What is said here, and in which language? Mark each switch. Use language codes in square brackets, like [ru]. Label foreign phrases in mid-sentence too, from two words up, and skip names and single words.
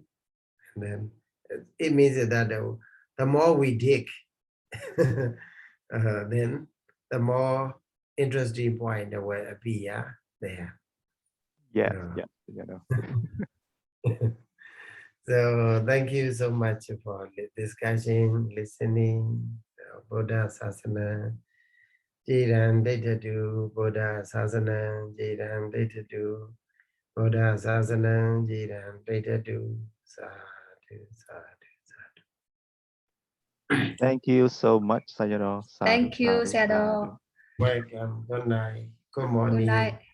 [en] And then it means that the more we dig, then the more interesting point will appear there. Yes, So thank you so much for discussion, listening. [pi] Buddha Sasana, Jiran Ditadu, Buddha Sasana, Jiran Ditadu, Buddha Sasana, Jiran Ditadu, Sadhu, Sadhu, Sadhu. [en] Thank you so much, Sayadaw. Thank you, Sayadaw. Welcome. Good night. Good Good morning. night.